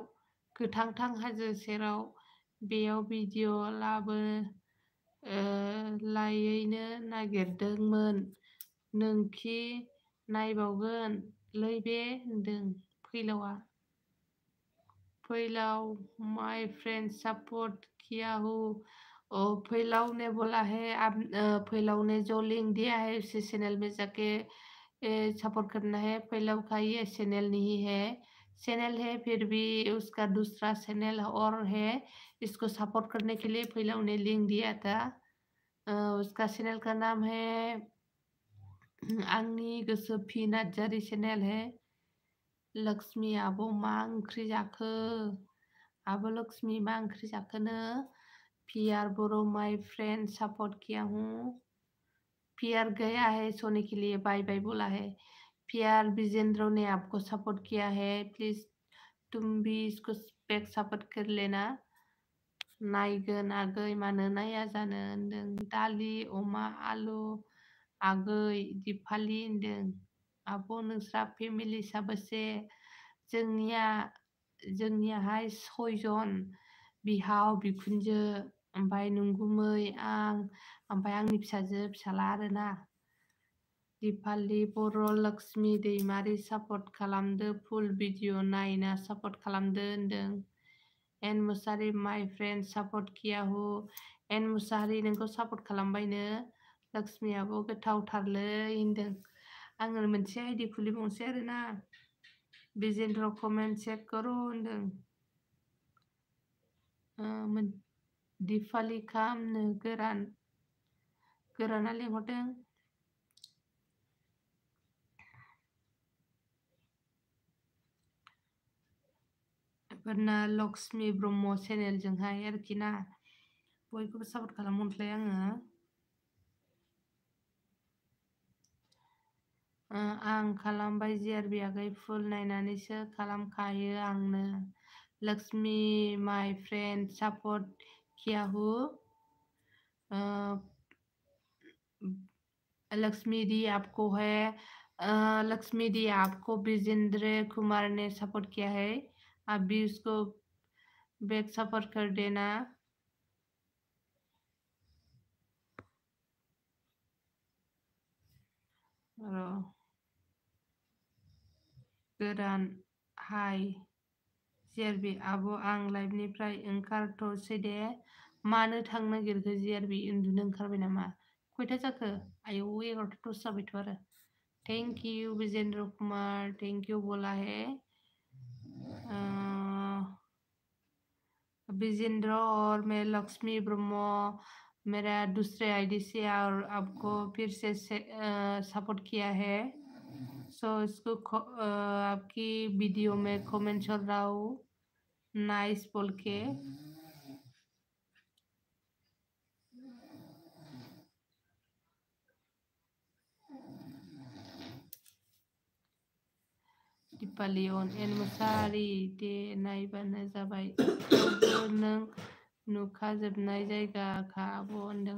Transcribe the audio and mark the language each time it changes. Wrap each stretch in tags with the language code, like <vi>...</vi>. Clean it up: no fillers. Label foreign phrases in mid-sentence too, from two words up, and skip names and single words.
<brx>गोथांथां हाजो सेराव बेयाव भिडिअ लायैनो नागिरदोंमोन। नोंखि नायबावगोन लै बे होनदों फैलावआ।</brx> <hi>फैलाव</hi> <en>my friend</en> <hi>सपोर्ट किया हूँ। फैलाव ने बोला है आप फैलाव ने जो लिंक दिया है उसी चैनल में जाके सपोर्ट करना है। फैलाव का ये चैनल नहीं है, चैनल है फिर भी उसका दूसरा चैनल और है। इसको सपोर्ट करने के लिए फैलाव ने लिंक दिया था। उसका चैनल का नाम है</hi> <brx>आंनि गोसो</brx> <hi>पि नार्जारि चैनल है।</hi> <brx>लक्ष्मि आब' मा ओंख्रि जाखो? आब' लक्ष्मि मा ओंख्रि जाखोनो?</brx> <hi>पियार बर'</hi> <en>my friend</en> <hi>सपोर्ट किया हूँ। पियार गया है सोने के लिए, बाय बाय बोला है। पियार विजेंद्र ने आपको सपोर्ट किया है, प्लीज तुम भी इसको</hi> <en>back support</en> <hi>कर लेना।</hi> <brx>नायगोन आगै मानो नाया जानो होनदों। दालि अमा आलु आगै दिपालि होनदों। आब' नोंस्रा फेमिलि साबेसे? जोंनियाहाय 6 जन। बिहाव बिखुनजो ओमफ्राय नंगुमै आं ओमफ्राय आंनि फिसाजो फिसाला आरोना। दिपालि बर' लक्ष्मि दैमारि सापर्ट खालामदो फुल भिडिअ नायना सापर्ट खालामदो होनदों।</brx> <hi>एन मुसाहारि</hi> <en>my friend</en> <hi>सपोर्ट किया हूँ।</hi> <brx>एन मुसाहारि नोंखौ सापर्ट खालामबायनो लक्ष्मियाबो गोथावथारलै होनदों। आङो मोनसे आइडि खुलिबावनोसै आरोना बिजेन्द्र कमेन्ट चेक करो होनदों। दिपालि खामनो गोराना लेंहरदों। बेफोरना लक्ष्मी ब्रह्म चेनेलजोंहाय आरोखि ना बयखौबो सापर्ट खालामहरनोसै आङो। आं खालामबाय जिआरबि आगै फुल नायनानैसो खालामखायो आंनो।</brx> <hi>लक्ष्मी</hi> <en>my friend</en> <hi>सपोर्ट किया हूँ। लक्ष्मी दी आपको है लक्ष्मी दी आपको विजेंद्र कुमार ने सपोर्ट किया है, आप भी उसको</hi> <en>back support</en> <hi>कर देना।</hi> <brx>गोरान हाय जिआरबि आब' आं लाइभनिफ्राय ओंखारथ'सै दे। मानो थांनो नागिरखो जिआरबि उन्दुनो ओंखारबाय नामा? खयथा जाखो? आयौ 11:10 जाबायथ' आरो।</brx> <en>thank you Vijendra Kumar, thank you</en> <hi>बोला है। विजेंद्र और मैं लक्ष्मी ब्रह्म मेरा दूसरे आईडी से और आपको फिर से सपोर्ट किया है। सो इसको आपकी वीडियो में कमेंट कर रहा हूँ नाइस बोल के।</hi> <brx>दिपालियन एन मुसाहारि दे नायबानो जाबाय थेवबो नों नुखाजोबनाय जायगाखा आब' होनदों।</brx>